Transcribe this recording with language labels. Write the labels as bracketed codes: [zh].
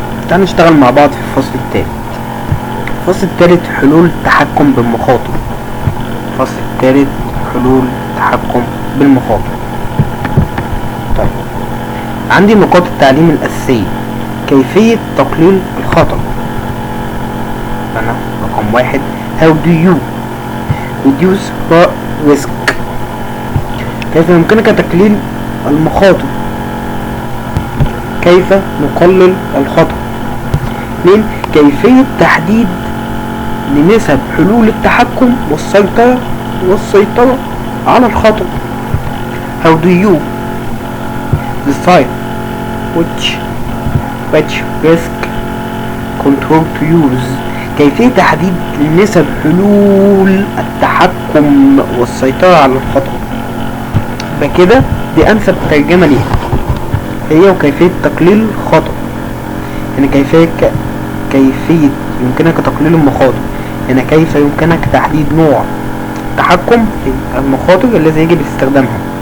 [ar] تعالوا نشتغل مع بعض في الفصل التالت. الفصل التالت حلول التحكم بالمخاطر. الفصل التالت حلول التحكم بالمخاطر. طيب، عندي نقاط التعليم الأساسية. كيفية تقليل الخطر. أنا رقم 1 [en] how do you reduce risk. [ar] كيف يمكنك تقليل المخاطر؟ كيف نقلل الخطر؟ 2 كيفية تحديد لنسب حلول التحكم والسيطرة على الخطر. [en] how do you decide which risk control to use. [ar] كيفية تحديد نسب حلول التحكم والسيطرة على الخطر. فكده دي أنسب ترجمة ليها، هي وكيفية تقليل الخطر. يعني كيفية يمكنك تقليل المخاطر، يعني كيف يمكنك تحديد نوع التحكم في المخاطر الذي يجب استخدامها.